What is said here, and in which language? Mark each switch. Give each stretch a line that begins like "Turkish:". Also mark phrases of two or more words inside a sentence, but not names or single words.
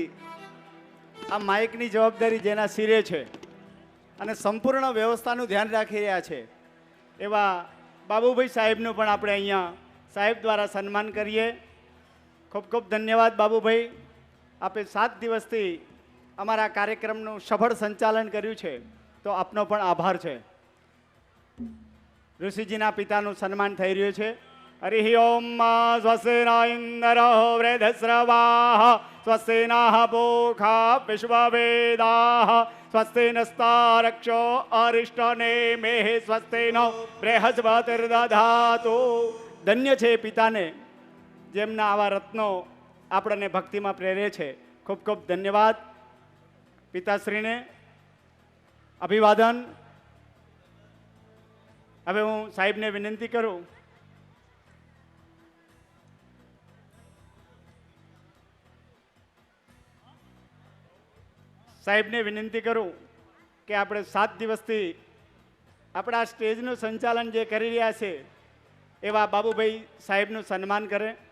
Gujarati: આ માઇકની જવાબદારી જેના શિરે છે અને સંપૂર્ણ વ્યવસ્થાનું ધ્યાન રાખી રહ્યા છે એવા બાબુભાઈ સાહેબનું પણ આપણે અહીંયા સાહેબ દ્વારા સન્માન કરીએ. ખૂબ ખૂબ ધન્યવાદ બાબુભાઈ. આપે 7 દિવસથી અમારા કાર્યક્રમનું સફળ સંચાલન કર્યું છે, તો આપનો પણ આભાર છે. ઋષિજીના પિતાનું સન્માન થઈ રહ્યું છે.
Sanskrit: हरिः ओं स्वस्ति न इन्द्रो वृद्धस्रवाः स्वस्ति नः पूषा विश्ववेदाः स्वस्ति नस्तारक्षो अरिष्टनेमिः स्वस्ति नो बृहस्पतिर्दधातु।
Gujarati: ધન્ય છે એ પિતાને જેમના આવા રત્નો આપણને ભક્તિમાં પ્રેરે છે. ખૂબ ખૂબ ધન્યવાદ પિતાશ્રીને. અભિવાદન. હવે હું સાહેબને વિનંતી કરું કે આપણે 7 દિવસથી આપણા સ્ટેજનું સંચાલન જે કરી રહ્યા છે એવા બાબુભાઈ સાહેબનું સન્માન કરે.